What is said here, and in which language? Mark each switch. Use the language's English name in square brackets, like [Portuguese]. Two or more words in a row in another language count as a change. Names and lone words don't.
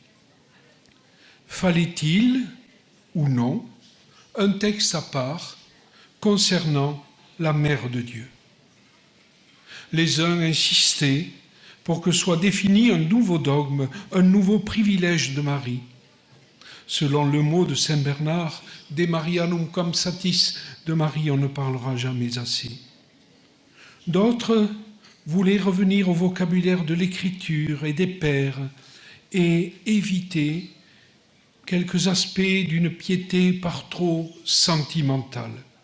[French] Fallait-il, ou non, un texte à part concernant la Mère de Dieu? Les uns insistaient pour que soit défini un nouveau dogme, un nouveau privilège de Marie. Selon le mot de Saint Bernard, [Latin] de Marianum cum satis, [French] de Marie on ne parlera jamais assez. D'autres voulaient revenir au vocabulaire de l'Écriture et des pères et éviter quelques aspects d'une piété par trop sentimentale.